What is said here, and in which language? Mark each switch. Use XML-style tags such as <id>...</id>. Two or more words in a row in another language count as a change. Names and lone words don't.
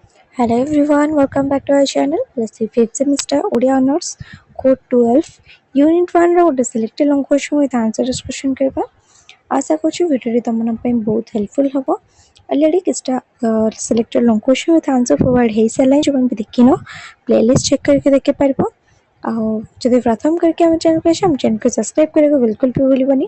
<en>Hello everyone, welcome back to our channel. Let's see 5th semester Odia Honors Code 12 Unit 1</en> <or>ର ଗୋଟେ</or> <en>selected long question with answer discussion କରିବା।</en> <or>ଆଶା କରୁଛି ଭିଡ଼ିଓଟି ତୁମମାନଙ୍କ ପାଇଁ ବହୁତ ହେଲ୍ପଫୁଲ୍ ହେବ। ଅଲରେଡ଼ି କିଛିଟା</or> <en>selected long question with answer provide</en> <or>ହେଇସାରିଲାଣି, ଯେଉଁମାନେ ବି ଦେଖିନ</or> <en>playlist check</en> <or>କରିକି ଦେଖିପାରିବ। ଆଉ ଯଦି ପ୍ରଥମ କରିକି ଆମ ଚ୍ୟାନେଲକୁ ଆସିଛ, ଆମ ଚ୍ୟାନେଲକୁ ସବସ୍କ୍ରାଇବ୍ କରିବାକୁ ବିଲକୁଲ ବି ଭୁଲିବନି।</or>